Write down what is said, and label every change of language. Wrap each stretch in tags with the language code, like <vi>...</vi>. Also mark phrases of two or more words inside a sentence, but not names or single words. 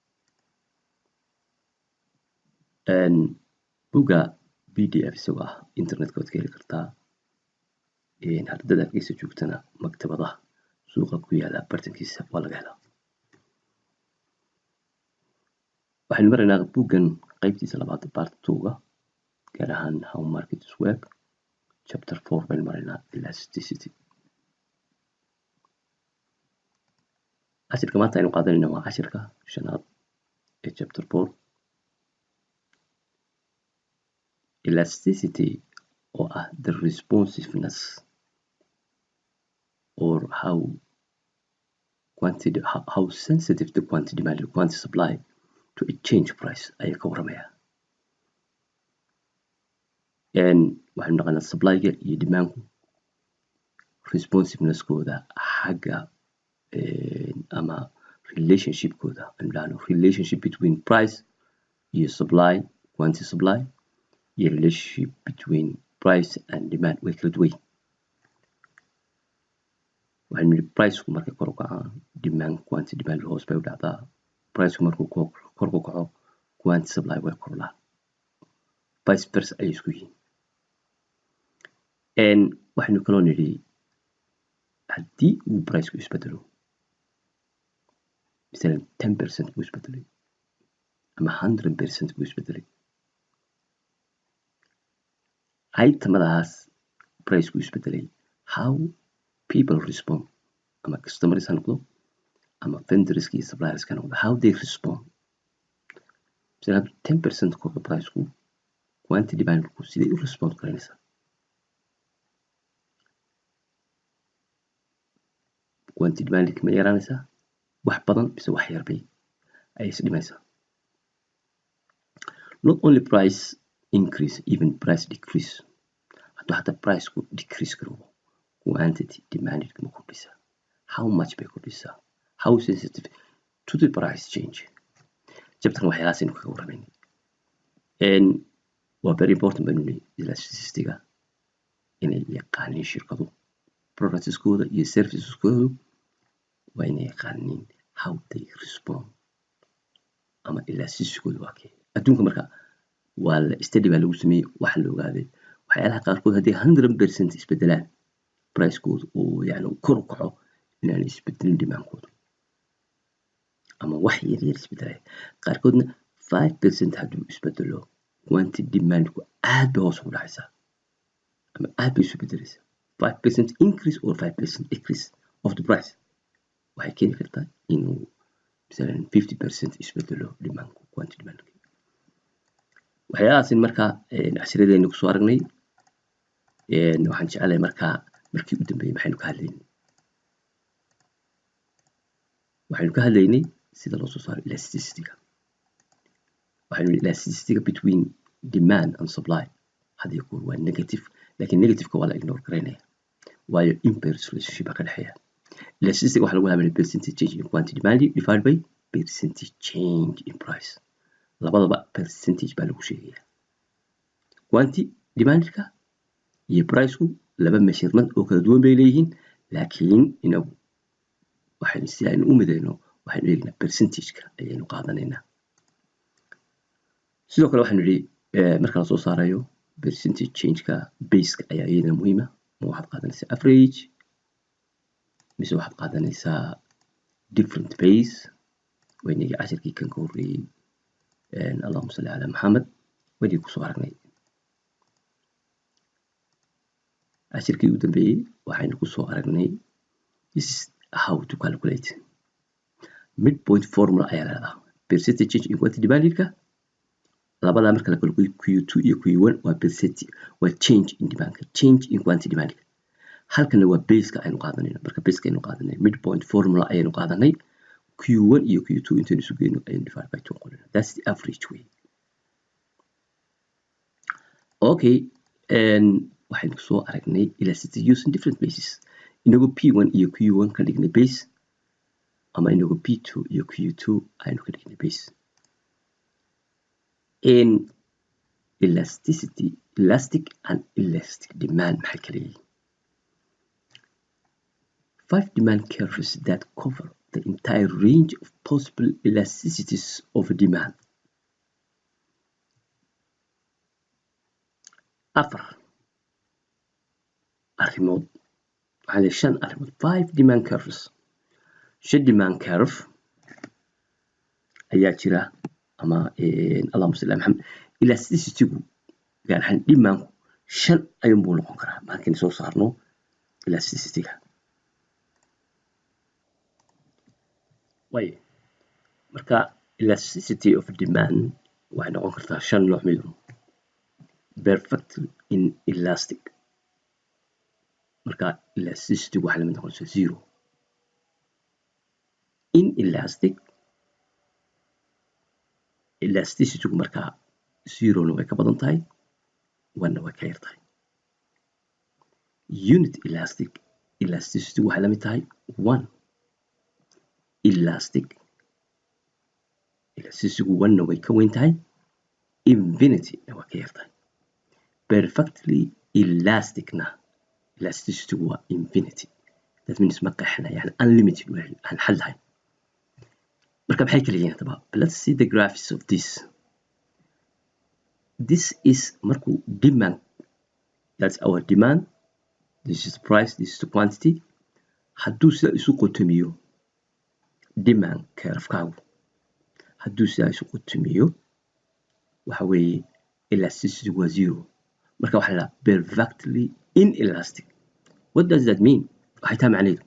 <so>buugga PDF isagoo ah internetka waad ka heli kartaa. ardada Hargeysa joogtana maktabadaha suuqa ku yaala bartankiisa waa laga helaa. waxaynu maraynaa buuggan qaybtiisa labaad part 2 gaar ahaan</so> <en>how markets work.</en> <so>chapter 4 baynu maraynaa elasticity. cashirka maanta aynu qaadanayna waa cashirka shanaad ee chapter 4.</so> <en>Elasticity or the responsiveness or how sensitive the quantity demand and quantity supply to a change price</en> <so>ay ka waramaya. waxaynu naqaanaa supply-ga iyo demand-ku responsiveness-kooda xagga ama relationship-kooda</so> <en>relationship between price</en> <so>iyo supply,</so> <en>quantity supply</en> <so>iyo</so> <en>relationship between price and demand</en> <so>way kala duwan. waxaynu nidhi price-ku markay kor u kacaan</so> <en>demand quantity demand</en> <so>hoos bay u dhacdaa. price-ku markuu kor u kaco</so> <en>quantity supply</en> <so>way kordhaa.</so> <en>vice versa</en> <so>ayay isku yihiin. waxaynu kaloo nidhi haddii uu price-ku isbedelo misalan 10% buu isbedelay ama 100% buu isbedelay, itemadaas price-ku isbedelay</so> <en>how people respond</en> <so>ama customers ha noqdo ama vendors iyo suppliers ha noqdo</so> <en>how they respond.</en> <so>misalan 10% kordho price-ku</so> <en>quantity demand-ku</en> <so>siday u respond garanaysaa.</so> <en>quantity demand</en> <so>ma yaraanaysaa wax badan mise wax yar bay ay is dhimaysaa.</so> <en>not only price increase, even price decrease.</en> <so>hadduu xataa price-ku decrease garoobo</so> <en>quantity demanded</en> <so>ma kordhisaa.</so> <en>how much</en> <so>bay kordhisaa.</so> <en>how sensitive to the price change.</en> <so>chapterkan waxyaalahaas aynu kaga warramayna. waa</so> <en>very important</en> <so>baynu leeyahay elasticity-ga inay yaqaaniin shirkadu products-kooda iyo services-koodu waa inay yaqaaniin</so> <en>how they respond</en> <so>ama elasticity-koodu waa kee. adduunka marka waa la study baa lagu sameeyey waxa la ogaaday waxyaalaha qaarkood haddii 100% isbedelaan price-koodu oo yani kor u kaco inaanay isbedelin demand-koodu ama wax yar yar isbedelaya. qaarkoodna 5% hadduu isbedelo</so> <en>quantity demand-ku</en> <so>aad bay hoos ugu dhacaysaa ama aad bay isu bedelaysaa.</so> <en>5% increase or 5% decrease of the price</en> <so>waxay keeni kartaa inuu misalan 50% isbedelo</so> <en>demand-ku quantity demand-ku.</en> <so>waxyaalahaas markaa cashiradeenna kusoo aragnay. waxaan jeclahay markaa markii u dambeeyay maxaynu ka hadlaynay sida loo soo saaro elasticity-ga. waxaynu nidhi elasticity-ga</so> <en>between demand and supply</en> <so>haddii kuwa waa negative, laakiin negative-ka waa la ignore garaynaya waayo</so> <en>inverse relationship</en> <so>baa ka dhexeeya. elasticity-ga waxaa lagu habeynaya</so> <en>percentage change in quantity demand divided by percentage change in price.</en> <so>labadaba percentage baa lagu sheegaya.</so> <en>quantity demand-ka</en> <so>iyo price-ku laba measurement oo kala duwan bay leeyihiin, laakiin inagu waxaynu si aynu u midayno waxaynu eegnaa percentage-ka ayaynu qaadanaynaa. sidoo kale waxaynu nidhi marka la soo saarayo</so> <en>percentage change-ka</en> <so>base-ka ayaa iyadana muhiima. ma waxaad qaadanaysaa average mise waxaad qaadanaysaa</so> <en>different base.</en> <so>waynagii cashirkii kan ka horreeyey</so> <ar>اللهم صل على محمد</ar> <so>waynagii kusoo aragnay. cashirkii u dambeeyey waxaynu kusoo aragnay</so> <en>this is how to calculate midpoint formula</en> <so>ayaa leedahay.</so> <en>percentage change in quantity demand-ka</en> <so>labadaa marka la kala gooyo Q2 iyo Q1 waa percentage waa</so> <en>change in demand-ka change in quantity demand-ka.</en> <so>halkana waa base-ka aynu qaadanayno. marka base-ka aynu qaadanay</so> <en>midpoint formula</en> <so>ayaynu qaadanay Q1 iyo Q2 intaan isu geyno ayaan</so> <en>divide by 2</en> <so>qornaa.</so> <en>That's the average way. Okay,</en> <so>waxaynu soo aragnay</so> <en>elasticity using different bases.</en> <so>Inagoo P1 iyo Q1 ka dhignay base, ama inagoo P2 iyo Q2 aynu ka dhignay base.</so> <en>In elasticity, elastic and elastic demand</en> <so>maxay kala yihiin?</so> <en>5 demand curves that cover the entire range of possible elasticities of demand.</en> <so>4 arrimood, waxaa leh 5 arrimood, 5</so> <en>demand curves.</en> <so>5</so> <en>demand curve</en> <so>ayaa jira, ama</so> <ar>اللهم صل على محمد.</ar> <so>Elasticity-gu gaar ahaan demand-ku 5 ayuunbuu noqon karaa markaynu soo saarno elasticity-ga. Marka</so> <en>elasticity of demand</en> <so>waxay noqon kartaa 5 nooc mid ah.</so> <en>Perfectly inelastic,</en> <so>marka elasticity waxay la mid noqonaysaa 0. Inelastic, elasticity-gu marka 0-na way ka badan tahay, 1-na way ka yar tahay.</so> <en>Unit elastic,</en> <so>elasticity waxay la mid tahay 1. Elastic, elasticity-gu 1-na way ka weyn tahay, infinity-na way ka yar tahay.</so> <en>Perfectly elastic-na</en> <so>elasticity-gu waa infinity.</so> <en>That means</en> <so>ma qeexna, yani</so> <en>unlimited way,</en> <so>aan xad lahayn. Marka maxay kala yihiin hadaba?</so> <en>Let's see the graphs of this. This is markuu demand, that's our demand. This is the price, this is the quantity.</en> <so>Hadduu sida isu qotomiyo</so> <en>demand curve-kaagu,</en> <so>hadduu sida isu qotomiyo, waxa weeye elasticity waa 0. Marka waxaa la</so> <en>perfectly inelastic. What does that mean?</en> <so>Waxay tahay macnaheedu.</so>